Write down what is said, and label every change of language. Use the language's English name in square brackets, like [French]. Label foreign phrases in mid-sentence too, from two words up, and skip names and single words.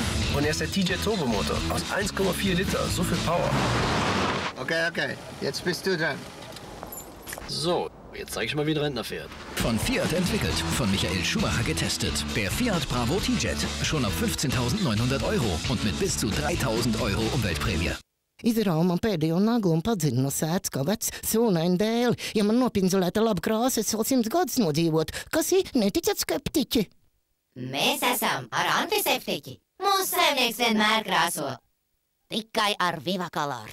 [German] Und er ist der TJ Turbomotor aus 1,4 Liter, so viel Power. Okay, jetzt bist du dran. So, jetzt zeige ich mal, wie ein Rentner fährt. Von Fiat entwickelt, von Michael Schumacher getestet. Der Fiat Bravo T-Jet, schon ab 15.900 € und mit bis zu 3.000 € Umweltprämie. [Latvian] Izrāva man pēdējo nagu un padzina no sēdz, kā vecs sūnaini dēli. Ja man nopinzelēta laba krāsa, es vēl 100 gadus nodzīvot. Kas ir? Neticat skeptiķi? Mēs esam ar antiseptiķi. Mūsu saimnieks vienmēr krāso. Tikai ar Viva Color.